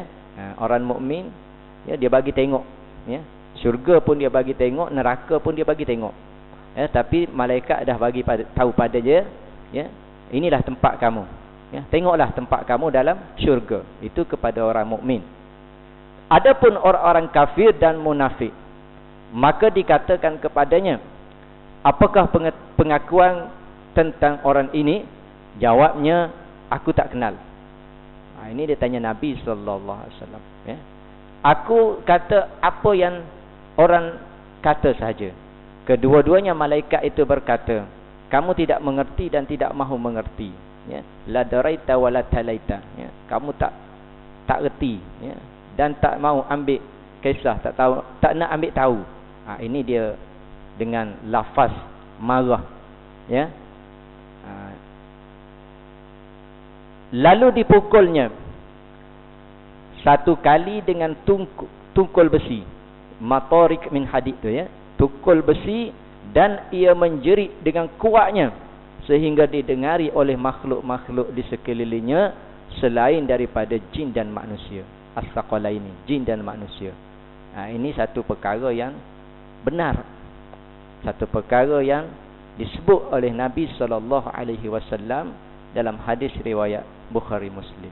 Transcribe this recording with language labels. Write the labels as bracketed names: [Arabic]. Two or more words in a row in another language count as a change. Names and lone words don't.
[Malay] Orang mukmin, ya, dia bagi tengok, ya. Syurga pun dia bagi tengok, neraka pun dia bagi tengok. Ya, tapi malaikat dah bagi tahu pada dia, ya, inilah tempat kamu. Ya, tengoklah tempat kamu dalam syurga. Itu kepada orang mukmin. Adapun orang-orang kafir dan munafik, maka dikatakan kepadanya, apakah pengakuan tentang orang ini? Jawabnya, aku tak kenal. Ini dia tanya Nabi SAW, ya. Aku kata apa yang orang kata sahaja. Kedua-duanya malaikat itu berkata, kamu tidak mengerti dan tidak mahu mengerti, ya. [Arabic] لا دريت ولا تليت, ya. [Malay] Kamu tak reti, ya, dan tak mahu ambil kisah, tak tahu, tak nak ambil tahu. Ini dia dengan lafaz marah, ya. Lalu dipukulnya satu kali dengan tungkul besi, [Arabic] مطارق من حديد [Malay] tu, ya, tungkul besi, dan ia menjerit dengan kuatnya sehingga didengari oleh makhluk-makhluk di sekelilingnya selain daripada jin dan manusia. As-saqalaini, jin dan manusia. Ini satu perkara yang benar, satu perkara yang disebut oleh Nabi SAW dalam hadis riwayat Bukhari Muslim.